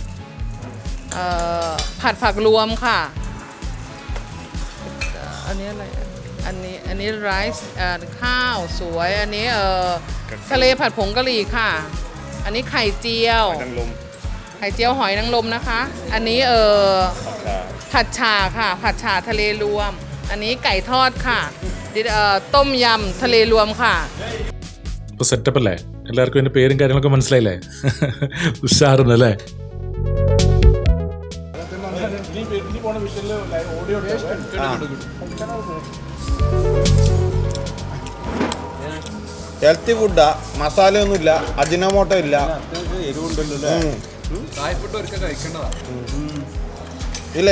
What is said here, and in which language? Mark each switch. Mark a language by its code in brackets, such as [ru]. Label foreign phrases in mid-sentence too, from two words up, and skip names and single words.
[th] ผัดผักรวมค่ะอันนี้อะไรอันนี้ไรซ์ข้าวสวยอันนี้ทะเลผัดผงกะหรี่ค่ะอันนี้ไข่เจียวไข่เจียวหอยนางรมนะคะอันนี้ผัดฉ่าค่ะผัดฉ่าทะเลรวมอันนี้ไก่ทอดค่ะต้มยำทะเลรวมค่ะ. [ml] ഇപ്പോൾ സെറ്റപ്പ് അല്ലേ? എല്ലാവർക്കും എൻ്റെ പേരും കാര്യങ്ങളൊക്കെ മനസ്സിലായില്ലേ? ഉഷാറുന്നല്ലേ? [en] healthy food, മസാല ഒന്നുമില്ല, അജിനോമോട്ടോ ഇല്ല, ഇല്ലേ?